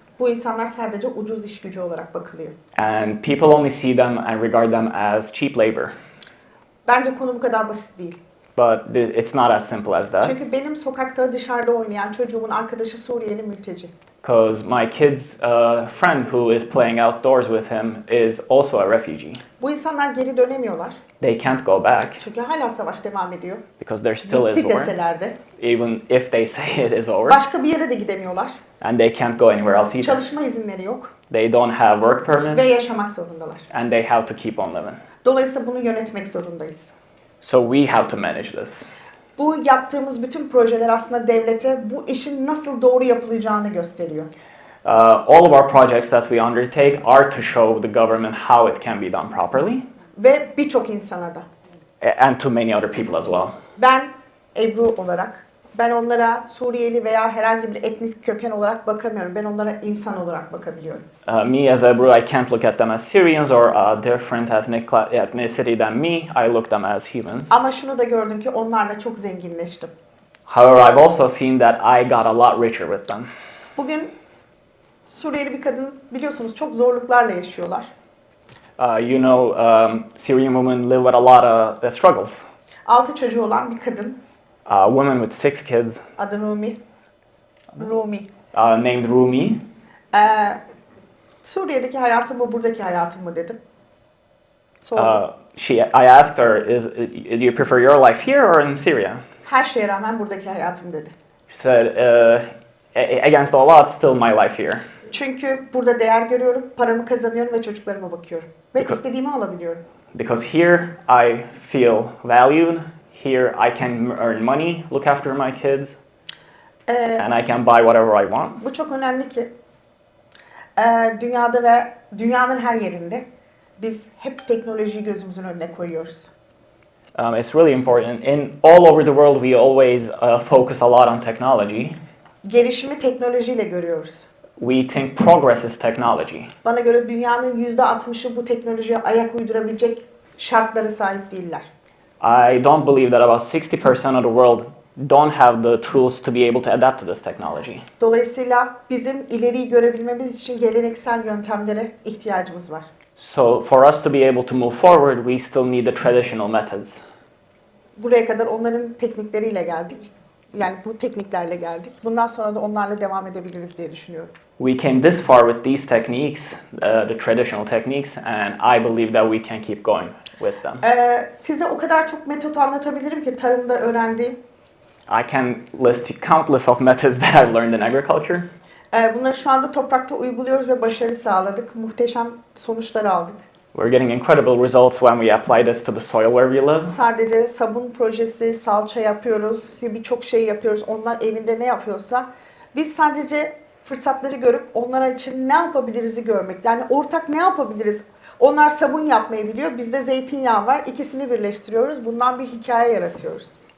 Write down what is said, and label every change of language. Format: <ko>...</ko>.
<tr>Bu insanlar sadece ucuz iş gücü olarak bakılıyor.</tr> <en>And people only see them and regard them as cheap labor.</en> <tr>Bence konu bu kadar basit değil.</tr> <en>But it's not as simple as that.</en> <tr>Çünkü benim sokakta dışarıda oynayan çocuğumun arkadaşı Suriyeli mülteci.</tr> <en>Because my kid's friend who is playing outdoors with him is also a refugee.</en> <tr>Bu insanlar geri dönemiyorlar.</tr> <en>They can't go back</en> <tr>Çünkü hala savaş devam ediyor.</tr> <en>because there still is</en> <tr>Gitti</tr> <en>war.</en> <tr>deseler de.</tr> <en>Even if they say it is over.</en> <tr>Başka bir yere de gidemiyorlar.</tr> <en>And they can't go anywhere else either.</en> <tr>Çalışma izinleri yok.</tr> <en>They don't have work</en> <tr>Ve</tr> <en>permits</en> <tr>yaşamak zorundalar.</tr> <en>and they have to keep on living.</en> <tr>Dolayısıyla bunu yönetmek zorundayız.</tr> <en>So we have to manage this.</en> <tr>Bu yaptığımız bütün projeler aslında devlete bu işin nasıl doğru yapılacağını gösteriyor.</tr> <en>All of our projects that we undertake are to show the government how it can be done properly,</en> <tr>Ve birçok insana da.</tr> <en>and to many other people as well.</en> <tr>Ben Ebru olarak, ben onlara Suriyeli veya herhangi bir etnik köken olarak bakamıyorum. Ben onlara insan olarak bakabiliyorum.</tr> <en>Me as Ebru, I can't look at them as Syrians or a different ethnicity than me. I look them as humans.</en> <tr>Ama şunu da gördüm ki onlarla çok zenginleştim.</tr> <en>However, I've also seen that I got a lot richer with them.</en> <tr>Bugün Suriyeli bir kadın, biliyorsunuz, çok zorluklarla yaşıyorlar.</tr> <en>Syrian women live with a lot of struggles.</en> <tr>6 çocuğu olan bir kadın,</tr> <en>A woman with 6 kids,</en> <tr>adı Rumi. Rumi.</tr> <en>named Rumi.</en> <tr>Suriye'deki hayatım mı, buradaki hayatım mı dedim. Sordum.</tr> <en>I asked her, do you prefer your life here or in Syria?</en> <tr>Her şeye rağmen buradaki hayatım dedi.</tr> <en>She said, against all odds, still my life here.</en> <tr>Çünkü burada değer görüyorum, paramı kazanıyorum ve çocuklarıma bakıyorum. Ve istediğimi alabiliyorum.</tr> <en>Because here I feel valued. Here I can earn money, look after my kids, and I can buy whatever I want.</en> <tr>Bu çok önemli ki dünyada ve dünyanın her yerinde biz hep teknolojiyi gözümüzün önüne koyuyoruz.</tr> <en>It's really important. All over the world, we always focus a lot on technology.</en> <tr>Gelişimi teknolojiyle görüyoruz.</tr> <en>We think progress is technology.</en> <tr>Bana göre dünyanın %60'ı bu teknolojiye ayak uydurabilecek şartlara sahip değiller.</tr> <en>I don't believe that about 60% of the world don't have the tools to be able to adapt to this technology.</en> <tr>Dolayısıyla bizim ileriyi görebilmemiz için geleneksel yöntemlere ihtiyacımız var.</tr> <en>So for us to be able to move forward, we still need the traditional methods.</en> <tr>Buraya kadar onların teknikleriyle geldik. Yani bu tekniklerle geldik. Bundan sonra da onlarla devam edebiliriz diye düşünüyorum.</tr> <en>We came this far with these techniques, the traditional techniques, and I believe that we can keep going with them.</en> <tr>Size o kadar çok metot anlatabilirim ki tarımda öğrendiğim.</tr> <en>I can list countless of methods that I've learned in agriculture.</en> <tr>Bunları şu anda toprakta uyguluyoruz ve başarı sağladık. Muhteşem sonuçlar aldık.</tr> <en>We're getting incredible results when we apply this to the soil where we live.</en> <tr>Sadece sabun projesi, salça yapıyoruz, birçok şey yapıyoruz. Onlar evinde ne yapıyorsa biz sadece fırsatları görüp onlara için ne yapabiliriz'i görmek. Yani ortak ne yapabiliriz? Onlar sabun yapmayı biliyor, bizde zeytinyağı var. İkisini birleştiriyoruz. Bundan bir hikaye yaratıyoruz.</tr>